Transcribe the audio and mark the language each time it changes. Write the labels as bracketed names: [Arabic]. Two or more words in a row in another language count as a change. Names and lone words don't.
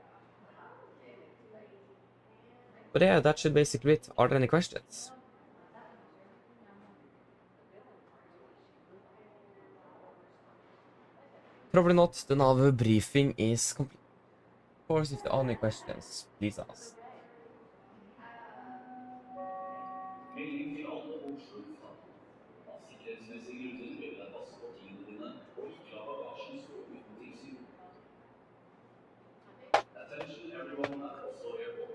[English] But yeah, that should basically be it. Are there any questions? Probably not. The nav briefing is complete. Of course, if there are any questions, please ask. [Norwegian] Melding til alle Oslo lufthavn. Av sikkerhetsmessige grunner ber vi deg passe på tingene dine og ikke la bagasjen stå uten tilsyn. [English] Attention everyone at Oslo Airport.